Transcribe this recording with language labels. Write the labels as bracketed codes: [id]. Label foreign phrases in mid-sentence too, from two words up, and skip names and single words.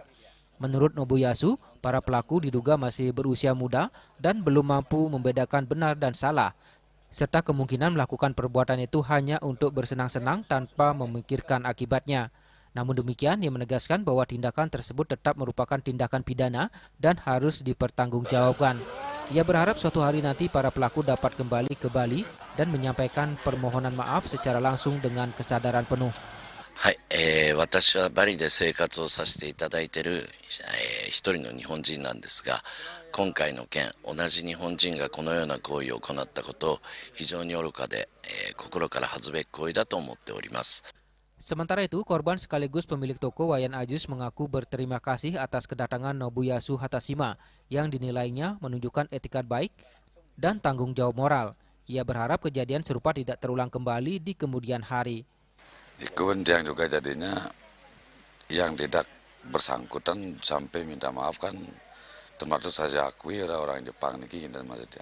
[id] Menurut Nobuyasu, para pelaku diduga masih berusia muda dan belum mampu membedakan benar dan salah, serta kemungkinan melakukan perbuatan itu hanya untuk bersenang-senang tanpa memikirkan akibatnya. Namun demikian, ia menegaskan bahwa tindakan tersebut tetap merupakan tindakan pidana dan harus dipertanggungjawabkan. Ia berharap suatu hari nanti para pelaku dapat kembali ke Bali dan menyampaikan permohonan maaf secara langsung dengan kesadaran penuh. [ja] はい、私はバリで生活をさせていただいている、一人の日本人なんですが、今回の件、同じ日本人がこのような行為を行ったことを非常に愚かで、心から恥ずべき行為だと思っております。 [id] Sementara itu, korban sekaligus pemilik toko Wayan Ajus mengaku berterima kasih atas kedatangan Nobuyasu Hatashima yang dinilainya menunjukkan etikat baik dan tanggung jawab moral. Ia berharap kejadian serupa tidak terulang kembali di kemudian hari. Kemudian juga jadinya yang tidak bersangkutan sampai minta maaf kan [jv] termasuk saya akui [id] orang Jepang ini dan maksudnya.